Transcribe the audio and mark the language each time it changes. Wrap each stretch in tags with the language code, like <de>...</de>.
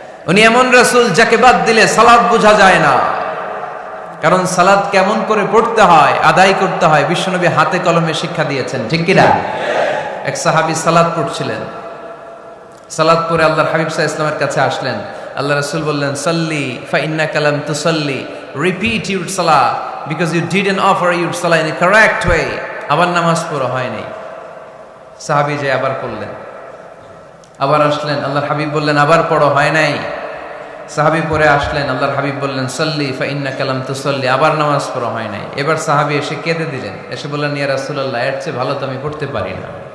<bn>উনি এমন রাসূল যাকে বাদ দিলে সালাত বোঝা যায় না, কারণ সালাত কেমন করে পড়তে হয়, আদায় করতে হয় বিশ্বনবী হাতে কলমে শিক্ষা দিয়েছেন, ঠিক কি না? এক সাহাবী সালাত পড়ছিলেন, সালাত পড়ে আল্লাহর হাবিব সাল্লাল্লাহু আলাইহি ওয়াসাল্লামের কাছে আসলেন। আল্লাহ রাসূল বললেন</bn> <ar>সাল্লি ফা ইন্নাকা লাম তুসাল্লি,</ar> <en>repeat your salah because you didn't offer your salah in a correct way.</en> <bn>আবার নামাজ পড়া হয় নাই। সাহাবী যে আবার পড়লেন, আবার আসলেন, আল্লাহর হাবিব বললেন আবার পড়ো, হয় নাই। সাহাবী পরে আসলেন, আল্লাহর হাবিব বললেন</bn> <ar>সাল্লি ফা ইন্নাকা লাম তুসাল্লি,</ar> <bn>আবার নামাজ পড়া হয় নাই। এবার সাহাবী এসে কেঁদে দিলেন, এসে বললেন ইয়া রাসূলুল্লাহ, এর চেয়ে ভালো তো আমি পড়তে পারি না।</bn>